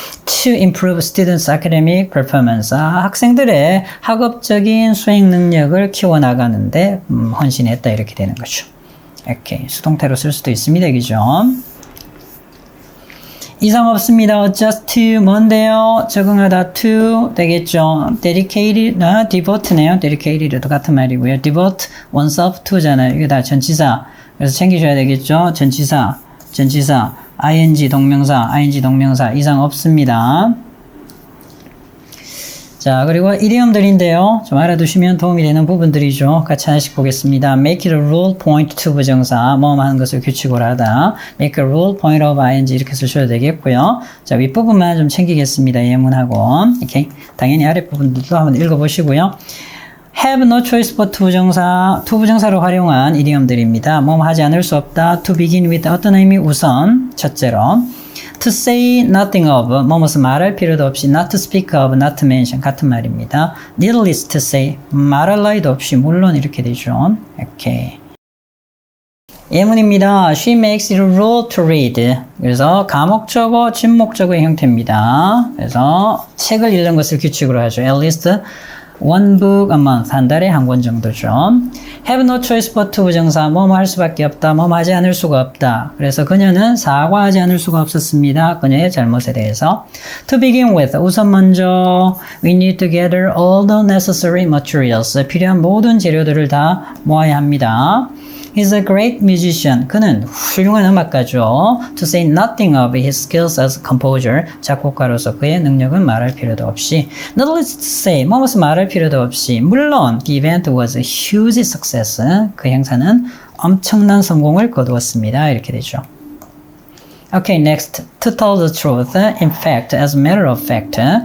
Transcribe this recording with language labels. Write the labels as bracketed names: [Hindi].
[English] To improve students' academic performance. [Korean] 학생들의 학업적인 수행 능력을 키워나가는데 헌신했다 이렇게 되는 거죠. 이렇게 수동태로 쓸 수도 있습니다. 그죠? 이상 없습니다. just to 뭔데요? 적응하다 to 되겠죠. dedicated, devote네요. dedicated도 같은 말이고요. [English] devote oneself to잖아요. [Korean] 이게 다 전치사. 그래서 챙기셔야 되겠죠. 전치사, ing 동명사 이상 없습니다. 자, 그리고 이디엄들인데요. 좀 알아두시면 도움이 되는 부분들이죠. 같이 하나씩 보겠습니다. [English] make it a rule, point to [Korean] 부정사, 뭐뭐 하는 것을 규칙으로 하다. [English] make a rule, point of ing [Korean] 이렇게 쓰셔도 되겠고요. 자, 윗부분만 좀 챙기겠습니다. 예문하고. 이렇게 당연히 아랫부분도 한번 읽어보시고요. [English] have no choice but to [Korean] 부정사로 활용한 이디엄들입니다. 뭐뭐 하지 않을 수 없다. [English] to begin with [Korean] 어떤 의미? 우선, 첫째로. [English] to say nothing of, [Korean] 뭐뭇을 말할 필요도 없이, [English] not to speak of, not to mention, [Korean] 같은 말입니다. [English] needless to say, [Korean] 말할 나위도 없이, 물론 이렇게 되죠. 이렇게. 예문입니다. [English] She makes it a rule to read. [Korean] 그래서 가목적어, 진목적어의 형태입니다. 그래서 책을 읽는 것을 규칙으로 하죠. [English] At least one book a month, [Korean] 한 달에 한 권 정도죠. [English] have no choice but to [Korean] 부정사, 뭐뭐 할 수밖에 없다, 뭐뭐 하지 않을 수가 없다. 그래서 그녀는 사과하지 않을 수가 없었습니다. 그녀의 잘못에 대해서. [English] to begin with, [Korean] 우선 먼저 [English] we need to gather all the necessary materials, [Korean] 필요한 모든 재료들을 다 모아야 합니다. [English] He's a great musician. [Korean] 그는 훌륭한 음악가죠. [English] To say nothing of his skills as composer. [Korean] 작곡가로서 그의 능력은 말할 필요도 없이. [English] Needless to say, [Korean] 뭐뭇을 말할 필요도 없이. [English] 물론, the event was a huge success. [Korean] 그 행사는 엄청난 성공을 거두었습니다. 이렇게 되죠. [English] Okay, next. To tell the truth, in fact, as a matter of fact.